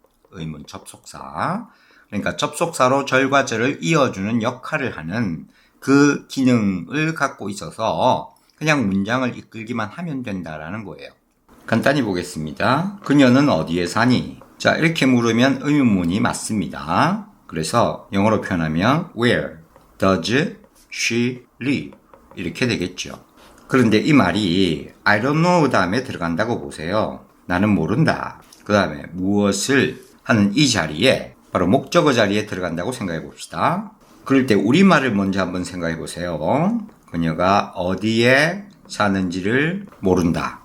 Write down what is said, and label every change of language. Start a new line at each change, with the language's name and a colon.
Korean: 의문 접속사. 그러니까 접속사로 절과 절을 이어주는 역할을 하는 그 기능을 갖고 있어서 그냥 문장을 이끌기만 하면 된다라는 거예요. 간단히 보겠습니다. 그녀는 어디에 사니? 자, 이렇게 물으면 의문문이 맞습니다. 그래서 영어로 표현하면
English: Where does she live?
Korean: 이렇게 되겠죠. 그런데 이 말이
English: I don't know
Korean: 다음에 들어간다고 보세요. 나는 모른다. 그 다음에 무엇을 하는 이 자리에 바로 목적어 자리에 들어간다고 생각해 봅시다. 그럴 때 우리말을 먼저 한번 생각해 보세요. 그녀가 어디에 사는지를 모른다.